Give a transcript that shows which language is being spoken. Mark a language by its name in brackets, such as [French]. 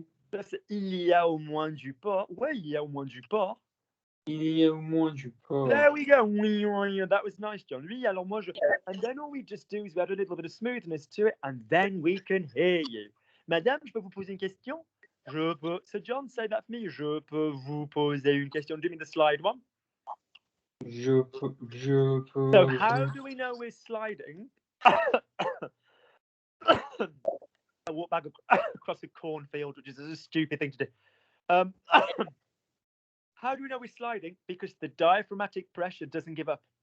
[French] That's il y a au moins du porc. Ouais, il y a au moins du porc. Il y a au moins du porc. [English] There we go. That was nice, John. [French] Oui, alors moi [English] and then all we just do is we add a little bit of smoothness to it, and then we can hear you. [French] Madame, je peux vous poser une question? Je peux. [English] So John, say that for me. [French] Je peux vous poser une question. [English] Do me the slide one. [French] Je peux. [English] So how do we know we're sliding? I walk back across a cornfield, which is a stupid thing to do. How do we know we're sliding? Because the diaphragmatic pressure doesn't give up.